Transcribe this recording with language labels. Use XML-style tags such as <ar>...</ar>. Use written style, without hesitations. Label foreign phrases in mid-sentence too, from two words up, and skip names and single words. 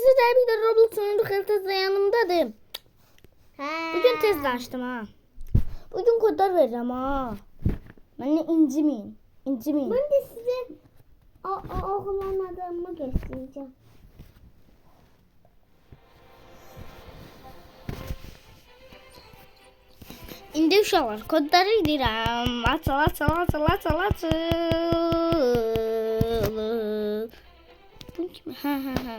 <tr>arkadaşlar, bir de Roblox oyunu haritası yanımdadır. Bugün tez açtım ha. Bugün kodlar vereceğim ha. Benimle incimeyin. İncimeyin. Ben de size oğlan adamı göstereceğim.</tr> <az>İndi uşaqlar, kodları deyirəm. Açıl. Bu kimi? Hə.</az>